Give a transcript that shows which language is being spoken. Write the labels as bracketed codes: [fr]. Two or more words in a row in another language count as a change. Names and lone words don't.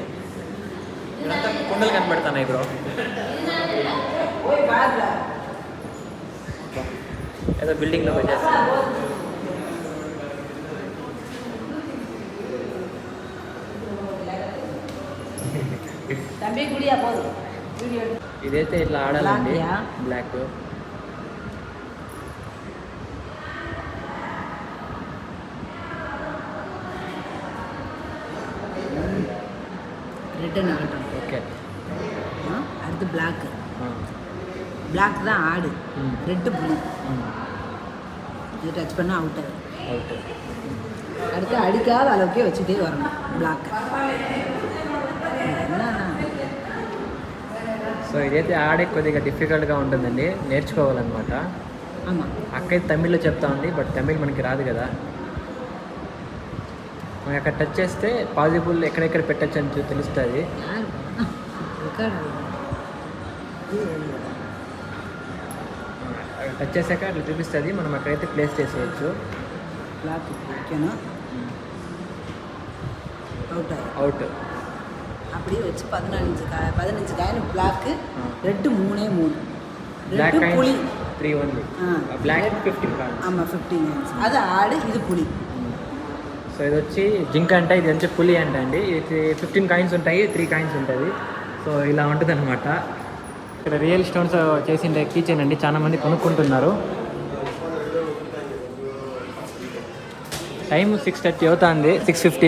[te] ఇక్కడంతా కుండలు కనపడుతున్నాయి బ్రో. ఏదో బిల్డింగ్లో పెట్టేస్తాను. ఇదైతే ఇట్లా ఆడాలండి. బ్లాక్ [ta] ரெட் ஆகட்டும். ஓகே. அடுத்து பிளாக். பிளாக் தான் ஆடு, ரெட்டு புளி. இது டச் பண்ணால் அவுட் ஆகும். அடுத்து அடிக்காத அளவுக்கே வச்சுட்டே வரணும் பிளாக். [te] సో ఇదైతే ఆడే కొద్దిగా డిఫికల్ట్గా ఉంటుందండి, నేర్చుకోవాలన్నమాట. అక్క అయితే తమిళ్లో చెప్తా ఉంది, బట్ తమిళ్ మనకి రాదు కదా. మనకి అక్కడ టచ్ చేస్తే పాజిబుల్ ఎక్కడెక్కడ పెట్టచ్చు అని తెలుస్తుంది. టచ్ చేసాక అట్లా చూపిస్తుంది, మనం అక్కడైతే ప్లేస్ చేసేయచ్చు. అవుట్ [ta] அப்படியே வச்சு 15 காயின் பிளாக்கு, ரெட்டு 3 బ్లాక్ ரெட்டு புளி [te] 3 ఓన్లీ. బ్లాక్ 15 కాయిన్స్. [ta] ஆமாம் 15 காயிన్స్. அது ஆடு, இது புளி. [te] సో ఇది వచ్చి జింక అంట, ఇది వచ్చి పులి అంట అండి. ఇది 15 కాయిన్స్ ఉంటాయి, 3 కాయిన్స్ ఉంటుంది. సో ఇలా ఉంటుంది అనమాట. ఇక్కడ [en] real stones [te] చేసిండే కీచెన్ అండి, చాలా మంది కొనుక్కుంటున్నారు. టైం 6:30 అవుతుంది, 6:15.